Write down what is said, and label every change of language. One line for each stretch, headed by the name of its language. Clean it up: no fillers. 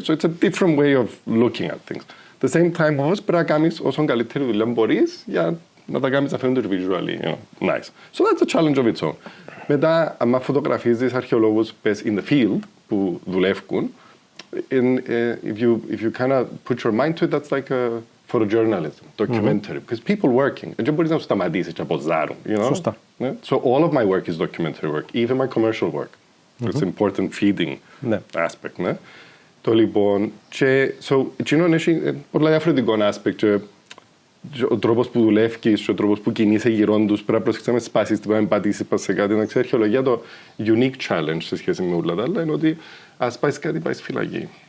English: So it's a different way of looking at things. At the same time,
Greek: όμως, πρέπει να κάνεις όσο καλύτερη δουλειά μπορείς για να τα κάνεις να φαίνονται
English: visually nice. So that's a challenge of its own.
Greek: Μετά, άμα φωτογραφίζεις αρχαιολόγους
English: in the field
Greek: που δουλεύουν,
English: if you kind of put your mind to it, that's like a photojournalism, documentary, because people working,
Greek: δεν μπορείς να τους σταματήσεις και να ποζάρουν. Σωστά.
English: So all of my work is documentary work, even my commercial work. It's important feeding aspect.
Greek: Ναι. Το λοιπόν, εκείνον έχει πολλά διαφορετικό aspect και ο τρόπος που δουλεύεις και ο τρόπος που κινείσαι γύρω τους, πρέπει να προσέξεις να σπάσεις, να πατήσεις σε κάτι. Να ξέρεις, η αρχαιολογία το
English: unique challenge
Greek: σε σχέση με όλα τα άλλα είναι ότι ας πάεις κάτι, πάεις φυλακή.